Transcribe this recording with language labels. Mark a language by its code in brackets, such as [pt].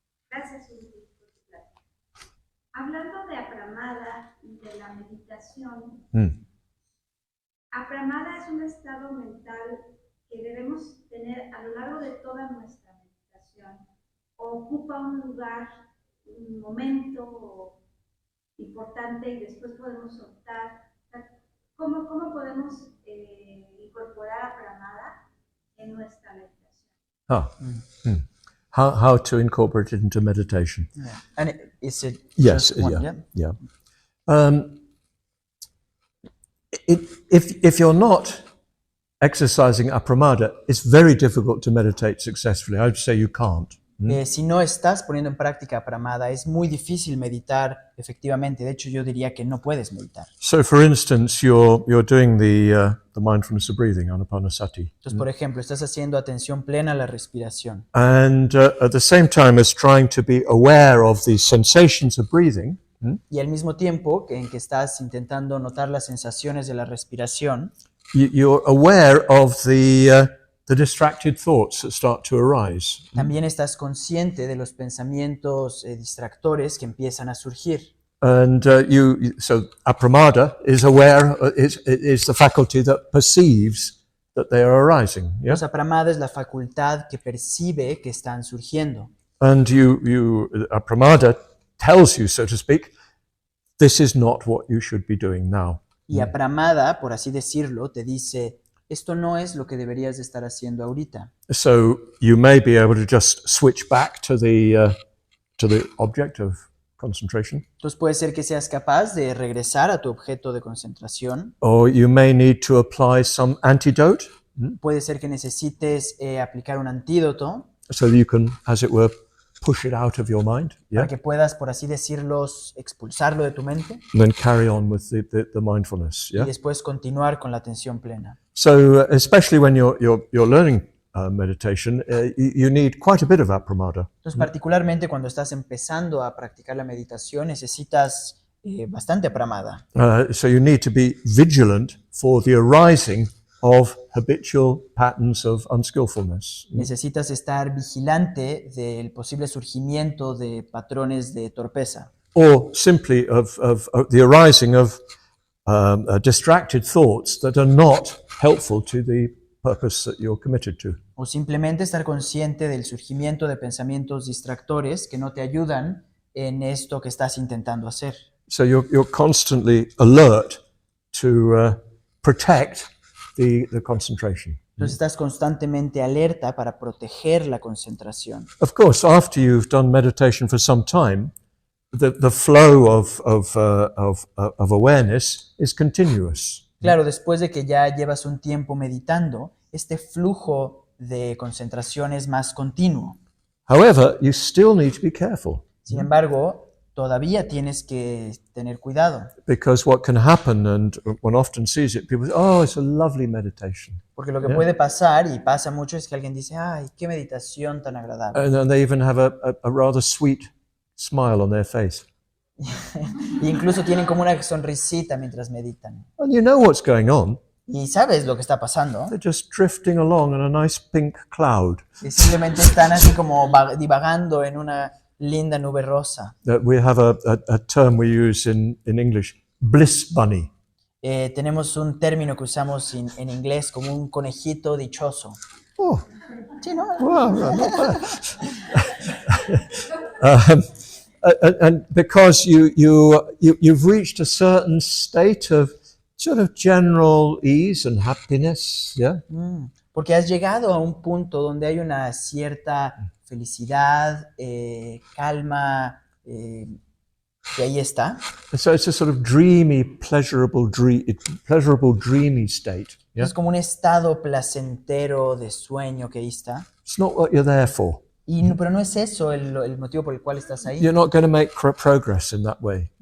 [es] Gracias, Ulrich, por tu plática. Hablando de apramada y de la meditación, apramada es un estado mental que debemos tener a lo largo de toda nuestra meditación. Ocupa un lugar, un momento importante y después podemos soltar. ¿Cómo podemos incorporar apramada en nuestra meditación? [en] How to incorporate it into meditation? Yeah. And is it Yes, just one? yeah. If you're not exercising apramada, it's very difficult to meditate successfully. I would say you can't. [es] Si no estás poniendo en práctica apramada, es muy difícil meditar efectivamente. De hecho, yo diría que no puedes meditar. [en] So, for instance, you're doing the mindfulness of breathing, anapanasati, [es] Entonces, por ejemplo, estás haciendo atención plena a la respiración. [en] and at the same time as trying to be aware of the sensations of breathing, [es] Y al mismo tiempo en que estás intentando notar las sensaciones de la respiración, [en] you're aware of the distracted thoughts that start to arise. [es] también estás consciente de los pensamientos distractores que empiezan a surgir. [en] And so apramada is aware, is the faculty that perceives that they are arising. Yeah? [es] Entonces, apramada es la facultad que percibe que están surgiendo. [en] And apramada tells you, so to speak, this is not what you should be doing now. [es] Y apramada, por así decirlo, te dice, esto no es lo que deberías de estar haciendo ahorita. [en] So you may be able to just switch back to the object of concentration, [es] Entonces puede ser que seas capaz de regresar a tu objeto de concentración. [en] or you may need to apply some antidote [es] Puede ser que necesites aplicar un antídoto [en] so that you can, as it were, push it out of your mind, yeah, [es] para que puedas, por así decirlo, expulsarlo de tu mente [en] and then carry on with the mindfulness, [es] y [en] yeah. [es] después continuar con la atención plena. [en] So especially when you're learning meditation, you need quite a bit of apramada. [es] Entonces, particularmente cuando estás empezando a practicar la meditación, necesitas bastante apramada. [en] So you need to be vigilant for the arising of habitual patterns of unskillfulness. [es] Necesitas estar vigilante del posible surgimiento de patrones de torpeza [en] Or simply of the arising of distracted thoughts that are not helpful to the purpose that you're committed to. [es] o simplemente estar consciente del surgimiento de pensamientos distractores que no te ayudan en esto que estás intentando hacer. [en] So you're constantly alert to protect the concentration. [es] Entonces estás constantemente alerta para proteger la concentración. [en] Of course, after you've done meditation for some time, the flow of awareness is continuous. [es] Claro, después de que ya llevas un tiempo meditando, este flujo de concentración es más continuo. [en] However, you still need to be careful, [es] Sin embargo, todavía tienes que tener cuidado, [en] because what can happen, and one often sees it, people say, oh, it's a lovely meditation. [es] porque lo que puede pasar, y pasa mucho, es que alguien dice, ay, qué meditación tan agradable. [en] And then they even have a rather sweet smile on their face. [es] E incluso tienen como una sonrisita mientras meditan. [en] And you know what's going on. [es] Y sabes lo que está pasando. [en] They're just drifting along in a nice pink cloud. [es] Y simplemente están así como divagando en una linda nube rosa. [en] We have a term we use in English, bliss bunny. [es] Tenemos un término que usamos en inglés como un conejito dichoso. [en] Oh, [es] Sí, ¿no? [en] wow, not bad. And because you've reached a certain state of sort of general ease and happiness, yeah? [es] Porque has llegado a un punto donde hay una cierta felicidad, calma, que ahí está. [en] So it's a sort of dreamy, pleasurable, dreamy state. Yeah? [es] Es como un estado placentero de sueño que ahí está. [en] It's not what you're there for. [es] Pero no es eso el motivo por el cual estás ahí. [en] You're not going to make progress in that way.